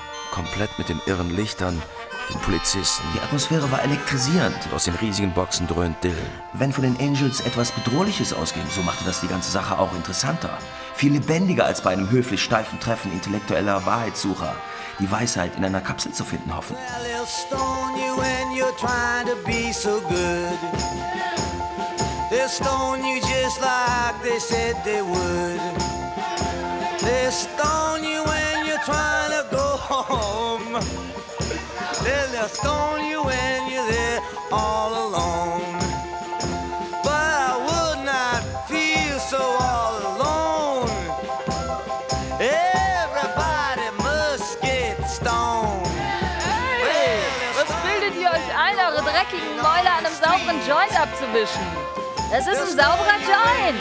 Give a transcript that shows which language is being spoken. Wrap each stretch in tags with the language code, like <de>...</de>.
<de>Komplett mit den irren Lichtern. Den Polizisten. Die Atmosphäre war elektrisierend. Und aus den riesigen Boxen dröhnt Dill. Wenn von den Angels etwas Bedrohliches ausging, so machte das die ganze Sache auch interessanter. Viel lebendiger als bei einem höflich steifen Treffen intellektueller Wahrheitssucher. Die Weisheit in einer Kapsel zu finden, hoffen.</de> <en>Well, they'll stone you when you're trying to be so good. They'll stone you just like they said they would. They'll stone you when you're trying to go home. They'll stone you when you're there all alone. But I would not feel so all alone. Everybody must get stoned.</en> <de>Hey, was bildet ihr euch ein, eure dreckigen Mäuler an einem sauberen Joint abzuwischen? Es ist ein sauberer Joint.</de>